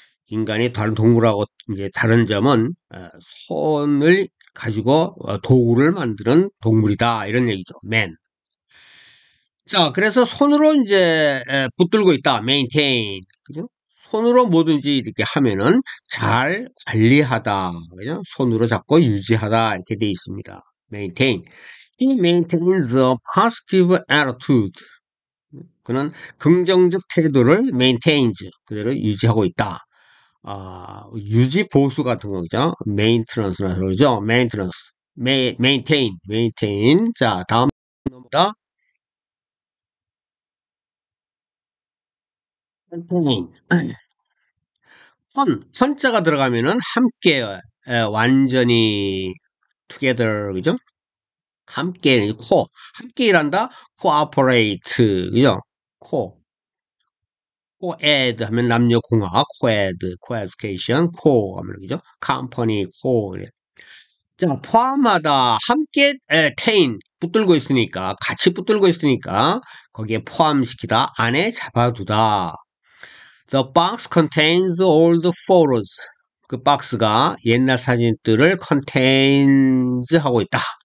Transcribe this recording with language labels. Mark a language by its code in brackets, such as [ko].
[ko] 인간이 다른 동물하고 이제 다른 점은 손을 가지고 도구를 만드는 동물이다 이런 얘기죠. 맨. 자, 그래서 손으로 이제 붙들고 있다. maintain. 그죠? 손으로 뭐든지 이렇게 하면은 잘 관리하다. 그죠? 손으로 잡고 유지하다. 이렇게 돼 있습니다. maintain. [en] He maintains a positive attitude. [ko] 그는 긍정적 태도를 maintains. 그대로 유지하고 있다. 유지 보수 같은 거죠. maintenance라 그러죠. maintenance. maintain. 자, 다음 넘어다. [en] maintain. [ko] 선자가 들어가면은 함께, 완전히 together, 그죠? 함께, 함께 일한다, cooperate, 그죠? co, co-ed 하면 남녀공학, co-ed, co-education, co 하면, 그죠? [en] company, co. [ko] 자, 포함하다, 함께, tain, 붙들고 있으니까, 같이 붙들고 있으니까, 거기에 포함시키다, 안에 잡아두다. [en] The box contains all the photos. [ko] 그 박스가 옛날 사진들을 contains 하고 있다.